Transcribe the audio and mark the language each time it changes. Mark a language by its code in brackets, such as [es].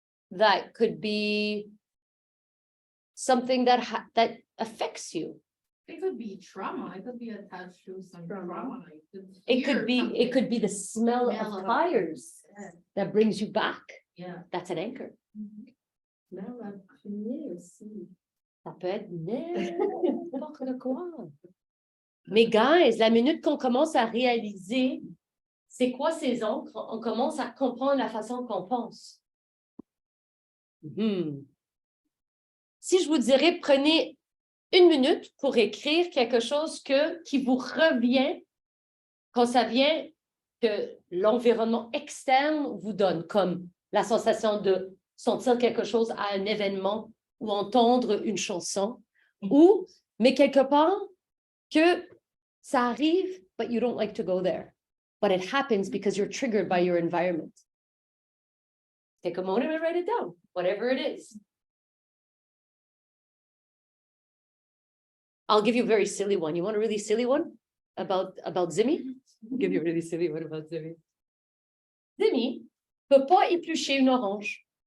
[en] That could be something that affects you. It could be trauma. It could be attached to some trauma. It could be the smell Smell of of- tires that brings you back. Yeah. That's an anchor. Smell of [fr] fumier aussi. Ça peut être n'importe quoi. Mais guys, la minute qu'on commence à réaliser c'est quoi ces encres, on commence à comprendre la façon qu'on pense. Si je vous dirais, prenez 1 minute pour écrire quelque chose qui vous revient quand ça vient que l'environnement externe vous donne, comme la sensation de sentir quelque chose à un événement ou entendre une chanson, mais quelque part que ça arrive, [en] but you don't like to go there. But it happens because you're triggered by your environment. Take a moment and write it down, whatever it is. I'll give you a very silly one. You want a really silly one about Zimmy? I'll give you a really silly one about Zimmy. [fr] Zimmy peut pas éplucher une orange.